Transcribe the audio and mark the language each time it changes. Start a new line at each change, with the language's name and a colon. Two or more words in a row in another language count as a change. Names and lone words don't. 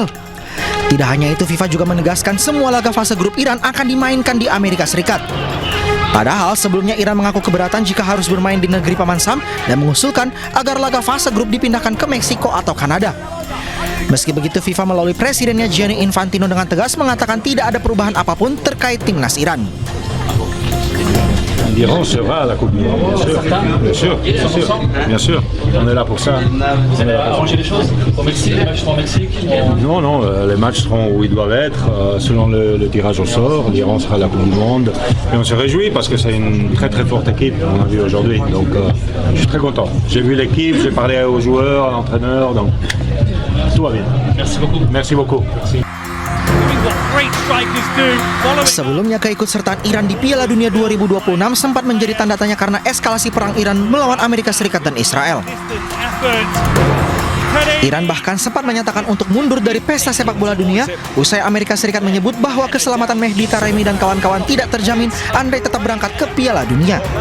Indonesian: Tidak hanya itu, FIFA juga menegaskan semua laga fase grup Iran akan dimainkan di Amerika Serikat. Padahal sebelumnya Iran mengaku keberatan jika harus bermain di negeri Paman Sam dan mengusulkan agar laga fase grup dipindahkan ke Meksiko atau Kanada. Meski begitu, FIFA melalui presidennya Gianni Infantino dengan tegas mengatakan tidak ada perubahan apapun terkait timnas Iran.
French: L'Iran sera à la Coupe du Monde, bien sûr, bien sûr, on est là pour ça. Non, non, les matchs seront où ils doivent être, selon le tirage au sort. L'Iran sera à la Coupe du Monde et on se réjouit parce que c'est une très très forte équipe, on a vu aujourd'hui. Donc je suis très content. J'ai vu l'équipe, j'ai parlé aux joueurs, à l'entraîneur, donc tout va bien. Merci beaucoup. Merci beaucoup. Merci.
Indonesian: Sebelumnya, keikutsertaan Iran di Piala Dunia 2026 sempat menjadi tanda tanya karena eskalasi perang Iran melawan Amerika Serikat dan Israel. Iran bahkan sempat menyatakan untuk mundur dari pesta sepak bola dunia usai Amerika Serikat menyebut bahwa keselamatan Mehdi Taremi dan kawan-kawan tidak terjamin andai tetap berangkat ke Piala Dunia.